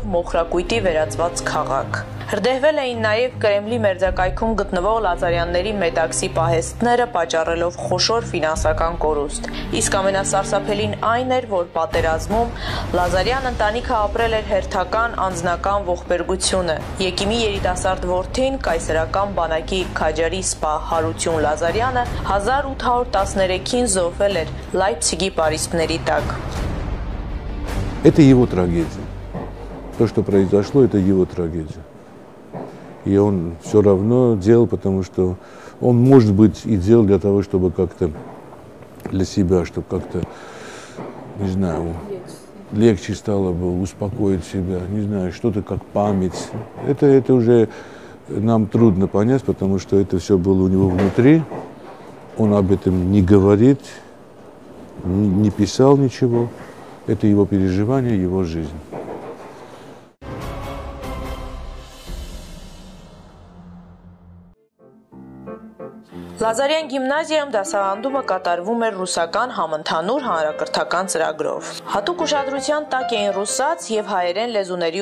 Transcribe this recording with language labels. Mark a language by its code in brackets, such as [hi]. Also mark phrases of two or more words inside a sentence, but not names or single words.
[hy] մոխրակույտի վերածված քաղաք։ Հրդեհվել էին նաև Կրեմլի մերձակայքում գտնվող Լազարյանների մետաքսի պահեստները, պատճառելով խոշոր ֆինանսական կորուստ։ Իսկ ամենասարսափելին այն էր, որ պատերազմում Լազարյան ընտանիքը ապրել էր հերթական անձնական ողբերգությունը։ Եկիմի երիտասարդ որդին, կայսերական բանակի քաջարի սպա Հարություն Լազարյանը 1813-ին զոհվել էր Լայպցիգի պարիսպների տակ։ [ru] Это его трагедия. То, что произошло, это его трагедия. И он все равно делал, потому что он, может быть, и делал для того, чтобы как-то для себя, чтобы как-то, не знаю, легче стало бы успокоить себя, не знаю, что-то как память. Это уже нам трудно понять, потому что это все было у него внутри. Он об этом не говорит, не писал ничего. Это его переживание, его жизнь. [hy] Լազարյան գիմնազիայում դասավանդումը կատարվում էր ռուսական համընդհանուր հանրակրթական ծրագրով։ Հատուկ ուշադրության տակ էին ռուսաց եւ հայերեն լեզուների